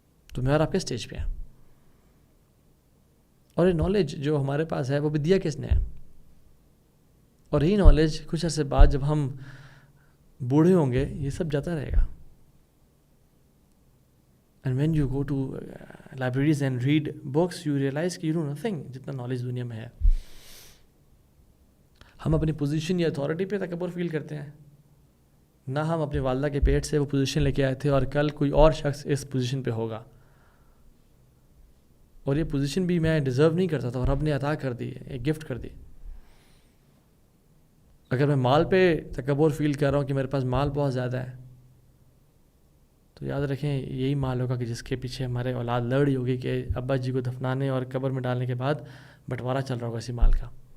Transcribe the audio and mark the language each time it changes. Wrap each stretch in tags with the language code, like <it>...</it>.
<ur>تو میں اور آپ کے سٹیج پہ ہیں. اور یہ نالج جو ہمارے پاس ہے وہ بھی دیا کس نے ہے, اور یہی نالج کچھ عرصے بعد جب ہم بوڑھے ہوں گے یہ سب جاتا رہے گا.</ur> <en>And when you go to libraries and read books, you realize</en> <ur>کہ</ur> <en>you know nothing</en> <ur>جتنا نالج دنیا میں ہے. ہم اپنی پوزیشن یا اتھارٹی پہ تکبر فیل کرتے ہیں نہ ہم اپنی والدہ کے پیٹ سے وہ پوزیشن لے کے آئے تھے اور کل کوئی اور شخص اس پوزیشن پہ ہوگا، اور یہ پوزیشن بھی میں ڈیزرو نہیں کرتا تھا اور رب نے عطا کر دی، ایک گفٹ کر دی۔ اگر میں مال پہ تکبر فیل کر رہا ہوں کہ میرے پاس مال بہت زیادہ ہے، تو یاد رکھیں یہی مال ہوگا کہ جس کے پیچھے ہمارے اولاد لڑ رہی ہوگی کہ ابا جی کو دفنانے اور قبر میں ڈالنے کے بعد بٹوارہ چل رہا ہوگا اسی مال کا،</ur>